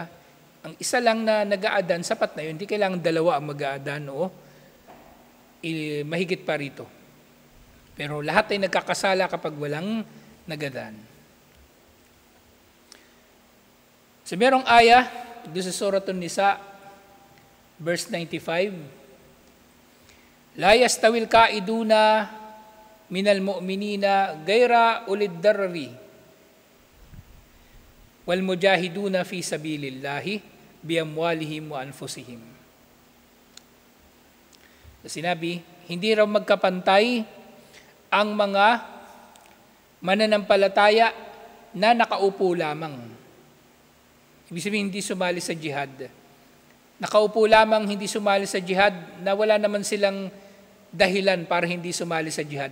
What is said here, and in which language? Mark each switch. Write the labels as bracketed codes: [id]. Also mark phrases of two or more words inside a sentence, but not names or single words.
[tl] Ang isa lang na nag-aadan, sapat na yun, hindi kailangan dalawa ang mag-aadan o mahigit pa rito. Pero lahat ay nagkakasala kapag walang nagadan. So merong aya, doon sa Suratun Nisa, verse 95, [ar] لا يستوي القاعدون من المؤمنين غير أولي الضرر والمجاهدون في سبيل الله بأموالهم وأنفسهم. [tl] Sinabi, hindi raw magkapantay ang mga mananampalataya na nakaupo lamang. Ibig sabihin, hindi sumali sa jihad. Nakaupo lamang, hindi sumali sa jihad, na wala naman silang dahilan para hindi sumali sa jihad.